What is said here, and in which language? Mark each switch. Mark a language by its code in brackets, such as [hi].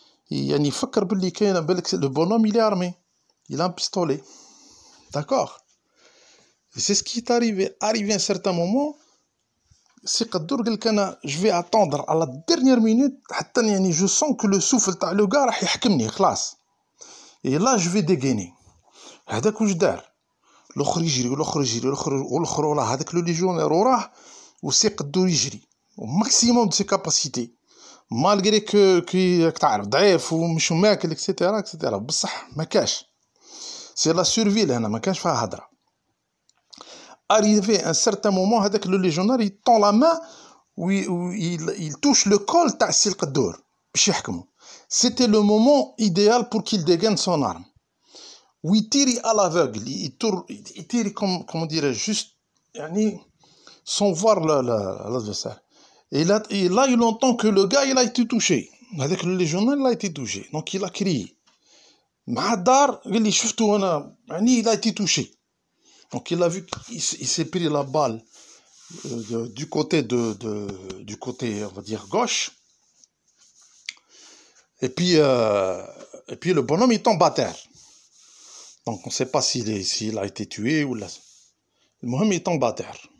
[fr] Le bonhomme, il est armé. Il a un pistolet. D'accord. Et c'est ce qui est arrivé. Arrivé à un certain moment, c'est Qadour قال je vais attendre à la dernière minute حتى يعني je sens que le souffle تاع le gars [ar] راح يحكمني خلاص. [fr] Et là je vais dégainer. [ar] هذاك واش دار؟ الاخر يجري والاخر وراه هذاك لو ليجيونير وراه وسي Qadour يجري [fr] au maximum de ses capacités. [ar] malgré que تعرف ضعيف ومش ماكل etc. بصح ما كاش. [fr] C'est la survie là, [ar] ما كانش فيها هضره. [fr] Arrivé à un certain moment, avec le légionnaire, il tend la main où il touche le col [ar] تاع السي القدور باش يحكمه. [fr] C'était le moment idéal pour qu'il dégaine son arme. Où il tire à l'aveugle, il tire comme, comment dirais-je, juste يعني sans voir l'adversaire. Et là il entend que le gars il a été touché. Avec le légionnaire il a été touché. Donc il a crié. [ar] مع الدار قال لي شفتو انا يعني [fr] il a été touché. Donc il a vu qu'il s'est pris la balle du côté du côté, on va dire, gauche. Et puis le bonhomme il tombe à terre. Donc on ne sait pas s'il a été tué ou là. Le bonhomme il tombe à terre.